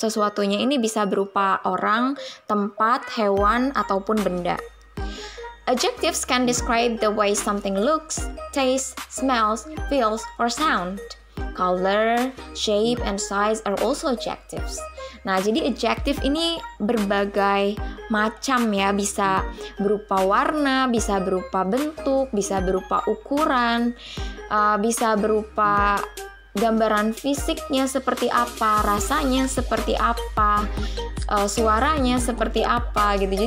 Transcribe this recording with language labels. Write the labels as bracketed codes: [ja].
[id] Sesuatunya ini bisa berupa orang, tempat, hewan, ataupun benda. [en] Adjectives can describe the way something looks, tastes, smells, feels, or sound. Color, shape, and size are also adjectives. [id] Nah, jadi adjective ini berbagai macam ya, bisa berupa warna, bisa berupa bentuk, bisa berupa ukuran, bisa berupa gambaran fisiknya seperti apa, rasanya seperti apa, suaranya seperti apa gitu.